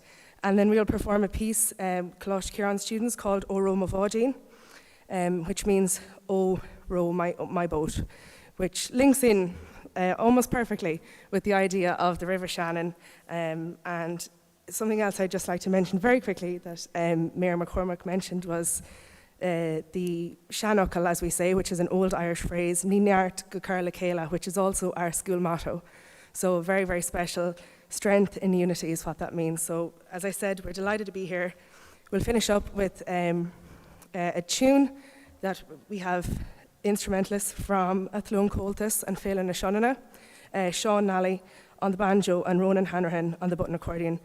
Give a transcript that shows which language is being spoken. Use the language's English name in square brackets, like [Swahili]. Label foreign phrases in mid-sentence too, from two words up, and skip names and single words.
[English] And then we'll perform a piece, Coláiste Ciarán students, called O Row Mavádín, which means, oh, row my boat, which links in almost perfectly with the idea of the River Shannon. And something else I'd just like to mention very quickly that Mayor McCormick mentioned was the Shannuckle, as we say, which is an old Irish phrase, [Irish] Ní neart go cur le céile, [English] which is also our school motto. So very, very special. Strength in unity is what that means. So as I said, we're delighted to be here. We'll finish up with a tune that we have instrumentalists from Athlone Coltis and Phelan na Shonana, Sean Nally on the banjo and Ronan Hanrahan on the button accordion.